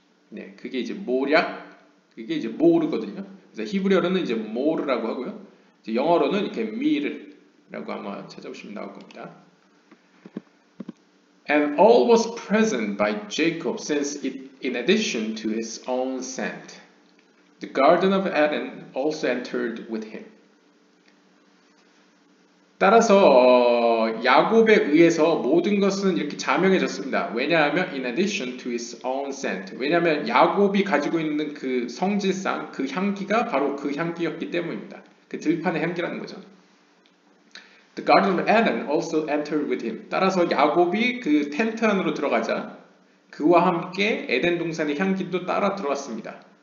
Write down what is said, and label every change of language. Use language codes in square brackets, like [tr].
[ko] 네, 그게 이제 모략, 그게 이제 모르거든요. 그래서 히브리어로는 이제 모르라고 하고요. 이제 영어로는 이렇게 미르라고 아마 찾아보시면 나올 겁니다. [en] And all was present by Jacob, since it, in addition to his own scent, the garden of Eden also entered with him. [ko] 따라서 야곱에 의해서 모든 것은 이렇게 자명해졌습니다. 왜냐하면 [en] in addition to his own scent. [ko] 왜냐하면 야곱이 가지고 있는 그 성질상, 그 향기가 바로 그 향기였기 때문입니다. 그 들판의 향기라는 거죠. [en] The garden of Eden also entered with him. [ko] 따라서 야곱이 그 텐트 안으로 들어가자 그와 함께 에덴 동산의 향기도 따라 들어왔습니다.